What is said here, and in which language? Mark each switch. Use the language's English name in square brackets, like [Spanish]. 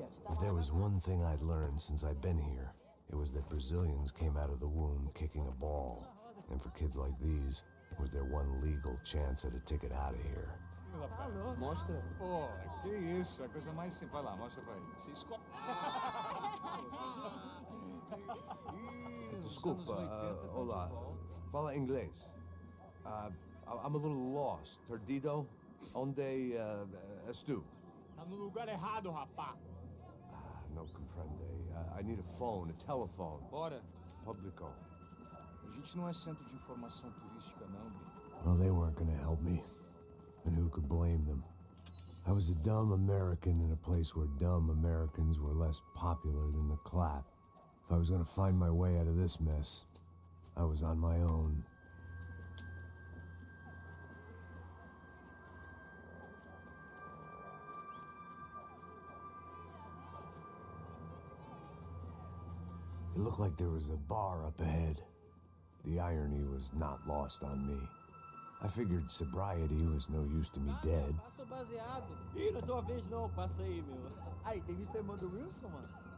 [English] If there was one thing I'd learned since I'd been here, it was that Brazilians came out of the womb kicking a ball. And for kids like these, it was their one legal chance at a ticket out of here. [Portuguese] Mostra. Pô, que isso, é a coisa mais simples. Vai lá, mostra pra ele. Se escolhe. Desculpa, olá. Fala inglês. [English] I'm a little lost. [Portuguese] Perdido? Onde és tu? Tá no lugar errado, rapá. [Spanish] No comprende. [English] I need a phone, a telephone. [Portuguese] Bora. Publico. A gente não é centro de informação turística, não, Bri. [English] Well, they weren't gonna help me. And who could blame them? I was a dumb American in a place where dumb Americans were less popular than the clap. If I was gonna find my way out of this mess, I was on my own. It looked like there was a bar up ahead. The irony was not lost on me. I figured sobriety was no use to me dead. [Portuguese] Passa o baseado. Ih, não é tua vez não, passa aí, meu. Aí, tem visto a irmã do Wilson, mano?